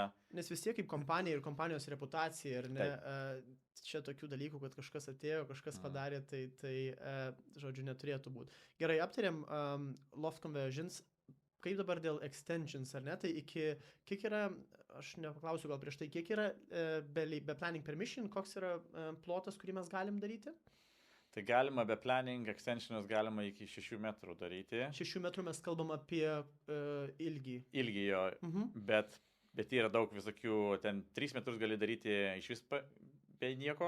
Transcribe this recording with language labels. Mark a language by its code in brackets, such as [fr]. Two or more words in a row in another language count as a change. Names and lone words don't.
[lt] Nes vis tiek kaip kompanija ir kompanijos reputacija, ar ne, čia tokių dalykų, kad kažkas atėjo, kažkas padarė, tai žodžiu, neturėtų būti. Gerai, aptarėm [en] loft conversions. [lt] Kaip dabar dėl extensions, ar ne? Tai kiek yra, aš nepaklausiu gal prieš tai, kiek yra be [en] planning permission, [lt] koks yra plotas, kurį mes galim daryti? Tai galima be planning, extensionus galima iki 6 metrų daryti. 6 metrų mes kalbam apie ilgį. Ilgį jo, bet yra daug visokių, ten 3 metrus gali daryti iš vis be nieko.